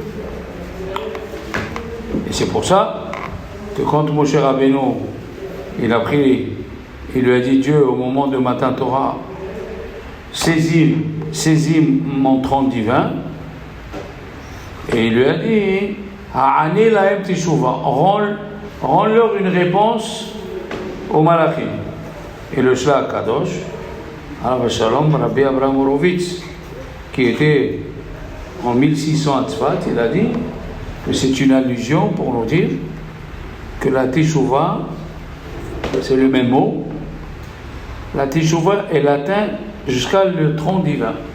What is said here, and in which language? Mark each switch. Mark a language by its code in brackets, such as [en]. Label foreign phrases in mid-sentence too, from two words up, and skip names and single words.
[fr] Et c'est pour ça que quand Moshe Rabbeinu, il lui a dit Dieu au moment de [he] מתן תורה, [fr] saisis mon trône divin, et il lui a dit [he] הענה להם תשובה, [fr] rends-leur une réponse au Malachim. Et le Shlach Kadosh, [he] עליו השלום, [fr] Rabbi Abraham Horowitz, qui était en 1600 à Tzfat, il a dit que c'est une allusion pour nous dire que la Teshuvah, c'est le même mot, la Teshuvah, elle atteint jusqu'à le trône divin.